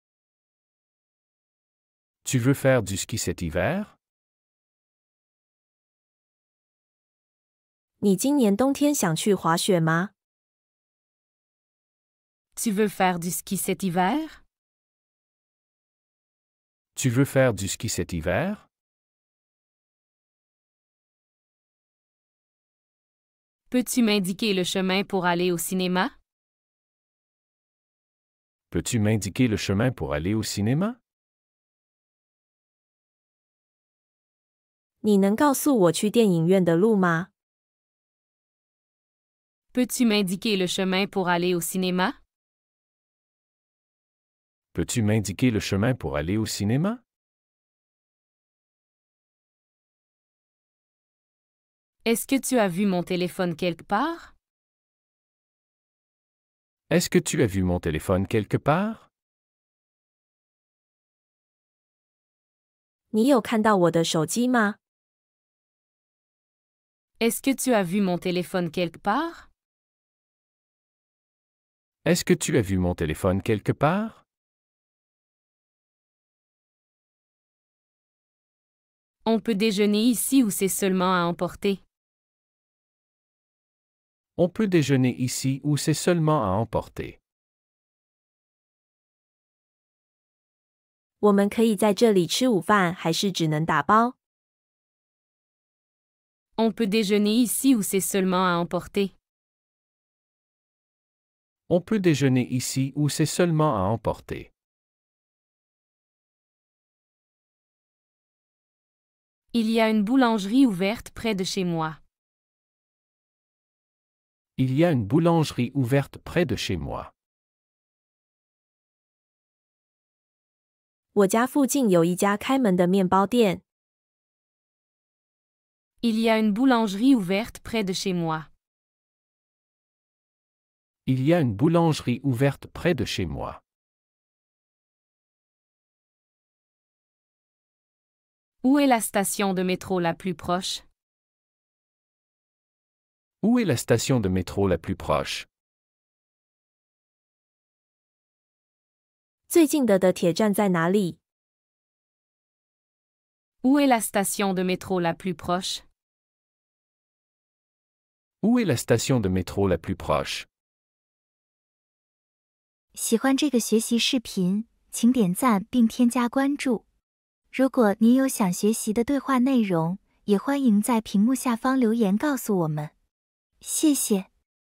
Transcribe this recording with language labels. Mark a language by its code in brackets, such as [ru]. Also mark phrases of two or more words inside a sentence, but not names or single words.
[fr] Tu veux faire du ski cet hiver? [zh] 你今年冬天想去滑雪吗？ [fr] Tu veux faire du ski cet hiver? Tu veux faire du ski cet hiver? Peux-tu m'indiquer le chemin pour aller au cinéma? Peux-tu m'indiquer le chemin pour aller au cinéma? [zh] 你能告诉我去电影院的路吗？ [fr] Peux-tu m'indiquer le chemin pour aller au cinéma? Peux-tu m'indiquer le chemin pour aller au cinéma? Est-ce que tu as vu mon téléphone quelque part? Est-ce que tu as vu mon téléphone quelque part? [zh] 你有看到我的手机吗？ [fr] Est-ce que tu as vu mon téléphone quelque part? Est-ce que tu as vu mon téléphone quelque part? On peut déjeuner ici ou c'est seulement à emporter? On peut déjeuner ici ou c'est seulement à emporter. [zh] 我们可以在这里吃午饭，还是只能打包？ [fr] On peut déjeuner ici ou c'est seulement à emporter? On peut déjeuner ici ou c'est seulement à emporter. Il y a une boulangerie ouverte près de chez moi. Il y a une boulangerie ouverte près de chez moi. [zh] 我家附近有一家开门的面包店。 [fr] Il y a une boulangerie ouverte près de chez moi. Il y a une boulangerie ouverte près de chez moi. Où est la station de métro la plus proche? Où est la station de métro la plus proche? [zh] 最近的铁站在哪里？ [fr] Où est la station de métro la plus proche? Où est la station de métro la plus proche? [zh] 喜欢这个学习视频，请点赞并添加关注。如果您有想学习的对话内容，也欢迎在屏幕下方留言告诉我们。谢谢。